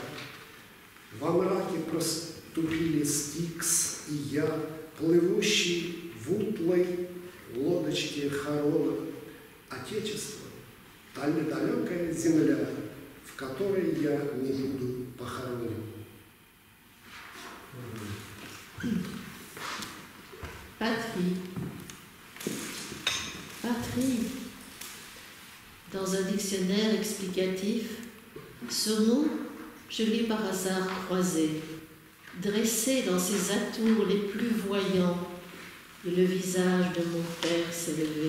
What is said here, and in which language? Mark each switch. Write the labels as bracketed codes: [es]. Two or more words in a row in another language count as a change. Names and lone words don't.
[ru] Во мраке проступили Стикс и я, плывущий в утлой лодочке Харона. Отечество, далекая земля, в которой я не буду похоронен. [fr] Patrie. Patrie. Dans un dictionnaire explicatif, ce mot, je l'ai par hasard croisé, dressé dans ses atours les plus voyants, et le visage de mon père s'est levé.